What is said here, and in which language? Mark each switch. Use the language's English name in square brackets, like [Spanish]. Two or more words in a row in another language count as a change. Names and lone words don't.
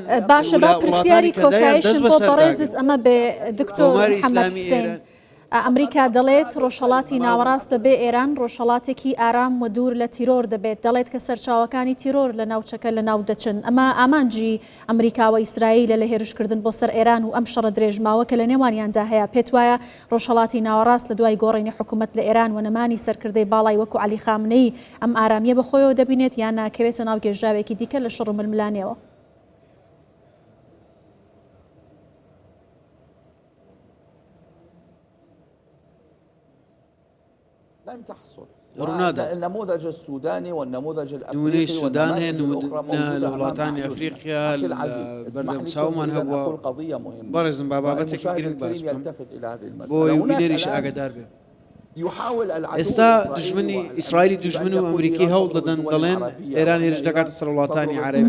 [Central Kurdish] باشە با پرسیاری کۆتاییشن بۆ بەڕێزت ئەمە بێ دکتۆر محەممەد حوسێن ئەمریکا دەڵێت ڕۆژهەڵاتی ناوەڕاست بەبێ ئێران ڕۆژهەڵاتێکی ئارام و دوور لە تیرۆر دەبێت دەڵێت کە سەرچاوەکانی تیرۆر لە ناوچەکە لە ناو دەچن ئەمە ئامانجی ئەمریکا و ئیسرائیل لە هێرشکردن بۆ سەر ئێران و ئەم شەڕە درێژماوە کە لە نێوانیاندا هەیە پێت وایە ڕۆژهەڵاتی ناوەڕاست لە دوای گۆڕینی حکوومەت لە ئێران و نەمانی سەرکردەی باڵای وەکو عەلی خامنەی ئەم ئارامیە بەخۆیەوە دەبینێت یان ناکەوێتە ناو گێژاوێکی دیکە لە شەڕ و ململانەوە؟ [Arabic] لن تحصل [Central Kurdish] ڕوونادات [Arabic] النموذج السوداني والنموذج [Central Kurdish] نمونەی سودان هەیە لە وڵاتانی ئەفریقیا بەردەم چاومان هەبووە بەڕێزم با بابەتێکی گرنگ باس بکەم بۆی وینەریش ئاگادار بێ ئێستا دژمنی ئیسرائیلی دژمن و ئەمریکی هەوڵ دەدەن دەڵێن ئێران هێرش دەکاتە سەر وڵاتانی عەرەبی